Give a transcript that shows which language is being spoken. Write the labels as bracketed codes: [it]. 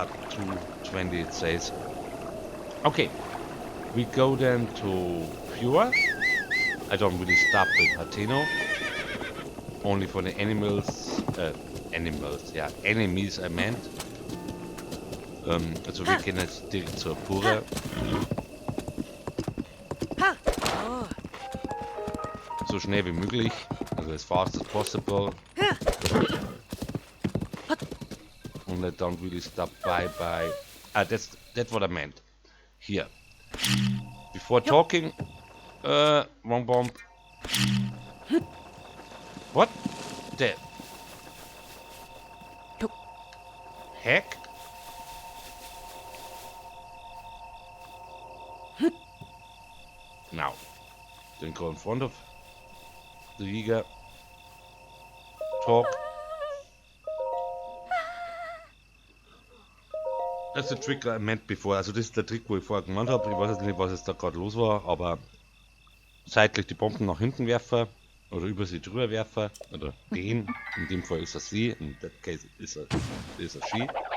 [en] 220 it says. Okay, we go then to Pure. I don't really stop with Hateno. Only for the animals, yeah, enemies I meant. [de] Also wir gehen jetzt direkt zur Pure. So schnell wie möglich, also [en] as fast as possible. And I don't really stop by. That's what I meant. Here. Before talking, wrong bomb. What the heck? Now, then go in front of the Liga. Talk. That's the trick I meant before. [de] Also das ist der Trick, wo ich vorher gemacht habe. Ich weiß jetzt nicht, was jetzt da gerade los war, aber seitlich die Bomben nach hinten werfen oder über sie drüber werfen oder den. In dem Fall ist er sie, [en] in that case [de] ist er [en] she.